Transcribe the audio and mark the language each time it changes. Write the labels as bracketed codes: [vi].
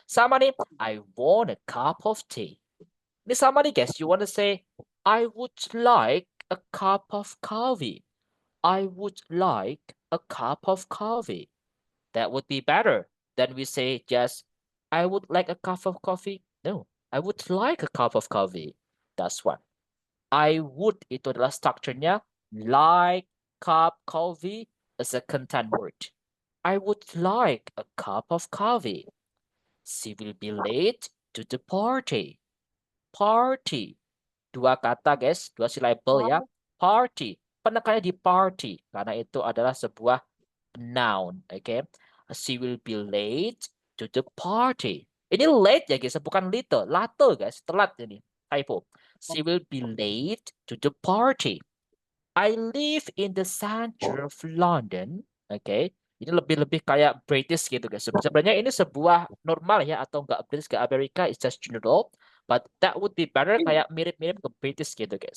[id] Sama nih, [en] I want a cup of tea. [id] Ini sama nih guys, [en] you want to say, I would like a cup of coffee. I would like a cup of coffee. That would be better than we say just, I would like a cup of coffee. No, I would like a cup of coffee. That's one. I would [id] itu adalah structure-nya. [en] Like, cup, coffee is a content word. I would like a cup of coffee. She will be late to the party. [id] Party. Dua kata guys, dua syllable ya. Party. Penekannya di party. Karena itu adalah sebuah noun. [en] Okay. She will be late to the party. [id] Ini late ya guys, bukan little. [en] Latte guys, [id] telat ini. [en] Typo. She will be late to the party. I live in the center of London. Okay. [id] Ini lebih kayak British gitu guys. Sebenarnya ini sebuah normal ya atau enggak British ke Amerika, [en] it's just general. But that would be better [id] kayak mirip-mirip ke British gitu guys.